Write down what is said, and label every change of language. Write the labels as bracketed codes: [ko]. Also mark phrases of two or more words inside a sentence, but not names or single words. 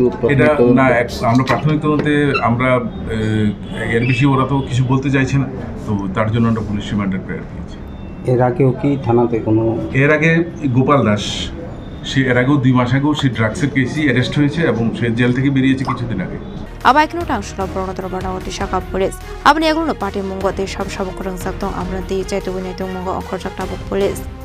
[bn] এটা না আমরা প্রাথমিক তদন্তে আমরা এর বেশি ওরা তো কিছু বলতে চাইছে না তো তার জন্য আমরা [en] police remander prayer [bn] দিয়েছি এর আগেও কি থানাতে কোনো এর আগে গোপাল দাস সে এর আগেও 2 মাস আগেও সে ড্রাগসের কেসে অ্যারেস্ট হয়েছে এবং সে জেল থেকে বেরিয়েছে কিছুদিন আগে [trp] Abaikno tangshala bornodor banawati shaka police abni eguno party mungote sab khorang saktong amranti chaitu bunetong mungo okhorjak tabuk police